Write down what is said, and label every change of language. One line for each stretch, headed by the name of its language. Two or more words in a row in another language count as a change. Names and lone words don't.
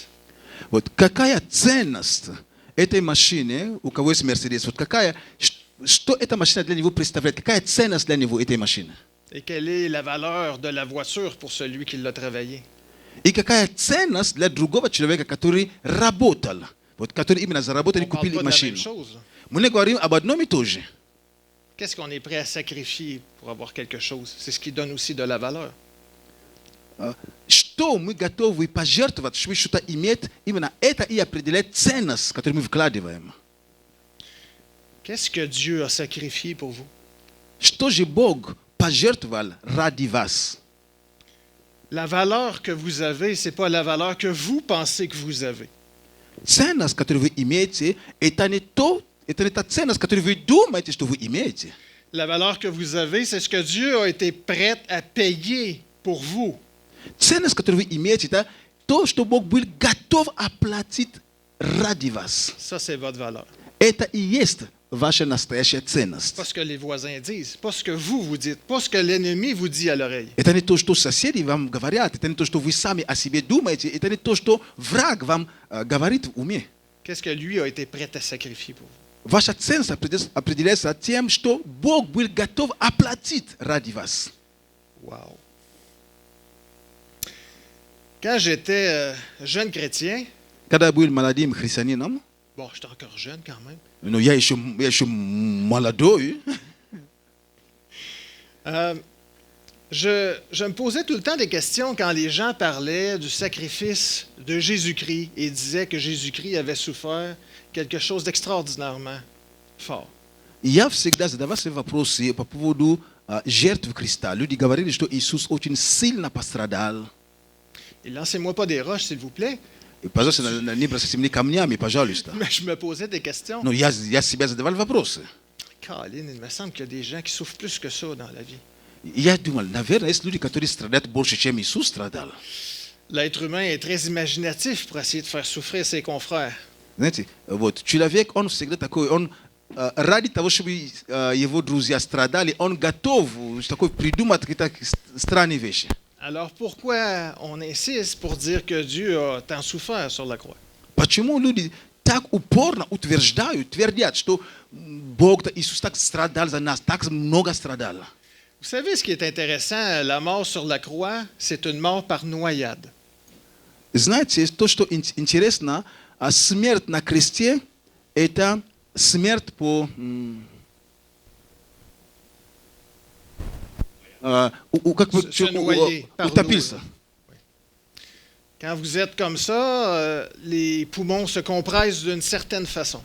Russian: Вот какая ценность этой машины, у кого есть Мерседес, вот какая, что эта машина для него представляет, какая ценность для него этой машины?
French: Et quelle est la valeur de la voiture pour celui qui l'a travaillé?
Russian: И какая ценность для другого человека, который работал, вот который именно заработал и
French: On parle
Russian: купил
French: pas de la même
Russian: машину?
French: chose.
Russian: Мы не говорим об одном и том же.
French: Qu'est-ce qu'on est prêt à sacrifier pour avoir quelque chose? C'est ce qui donne aussi de la valeur.
Russian: Что мы готовы пожертвовать, чтобы что-то иметь, именно это и определяет ценность, которую мы вкладываем.
French: Qu'est-ce que Dieu a sacrifié pour vous?
Russian: Что же Бог пожертвовал ради вас?
French: La valeur que vous avez, ce n'est pas la valeur que vous pensez que vous avez.
Russian: Ценность, которую вы имеете, это не та ценность, которую вы думаете, что вы имеете.
French: La valeur que vous avez, c'est ce que Dieu a été prêt à payer pour vous.
Russian: Ценность, которую вы имеете, это то, что Бог был готов оплатить ради вас.
French: Ça, c'est votre valeur.
Russian: Это и есть ваша настоящая ценность.
French: Pas ce que les voisins disent, pas ce que vous dites, pas ce que l'ennemi vous dit à l'oreille.
Russian: Это не то, что соседи вам говорят, это не то, что вы сами о себе думаете, это не то, что враг вам говорит в уме.
French: Qu'est-ce que lui a été prêt à sacrifier pour vous?
Russian: Ваша ценность определяется тем, что Бог был готов оплатить ради вас. Wow.
French: Quand j'étais jeune chrétien,
Russian: Когда я был молодым христианином,
French: bon, j'étais encore jeune quand même,
Russian: но я еще молодой,
French: je me posais tout le temps des questions quand les gens parlaient du sacrifice de Jésus-Christ et disaient que Jésus-Christ avait souffert quelque chose d'extraordinairement fort.
Russian: я всегда задавался вопросы по поводу жертв Христа. Люди говорили, что Иисус очень сильно пострадал.
French: Et lancez-moi pas des roches, s'il vous plaît,
Russian: И, пожалуйста, не бросайте мне камнями, пожалуйста.
French: mais je me posais des questions.
Russian: Но я себя задавал вопросы.
French: Caroline, il me semble qu'il y a des gens qui souffrent plus que ça dans la vie.
Russian: Я думал, наверное, если люди, которые страдают больше, чем Иисус страдал.
French: L'être humain est très imaginatif pour essayer de faire souffrir ses confrères.
Russian: Знаете, вот, человек, он всегда такой, он ради того, чтобы его друзья страдали, он готов такой придумать какие-то странные вещи.
French: Alors pourquoi on insiste pour dire que Dieu a tant souffert sur la croix?
Russian: Почему люди так упорно утверждают, твердят, что Бог, Иисус так страдал за нас, так много страдал?
French: Vous savez ce qui est intéressant, la mort sur la croix, c'est une mort par noyade.
Russian: Знаете, то, что интересно, смерть на кресте – это смерть по… как бы
French: Se noyer par
Russian: утопился.
French: l'eau. Quand vous êtes comme ça, les poumons se compressent d'une certaine façon.